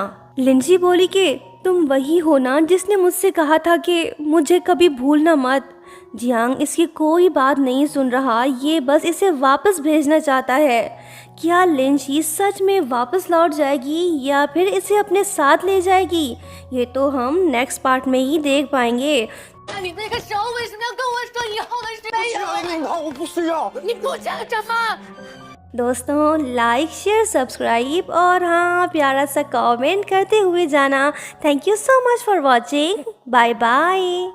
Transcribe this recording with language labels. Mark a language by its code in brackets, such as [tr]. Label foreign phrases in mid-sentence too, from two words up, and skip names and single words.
[hi] लिंची बोली कि तुम वही हो ना जिसने मुझसे कहा था कि मुझे कभी भूलना मत। जियांग इसकी कोई बात नहीं सुन रहा, ये बस इसे वापस भेजना चाहता है। क्या लिंची सच में वापस लौट जाएगी या फिर इसे अपने साथ ले जाएगी? ये तो हम [en] next part [hi] में ही देख पाएंगे। [zh] 那你那个时候为什么要跟我说以后的事？没有，你好，我不需要。你给我讲什么？ [hi] दोस्तों [en] like share subscribe [hi] और हाँ प्यारा सा कमेंट करते हुए जाना। [en] Thank you so much for watching. Bye bye.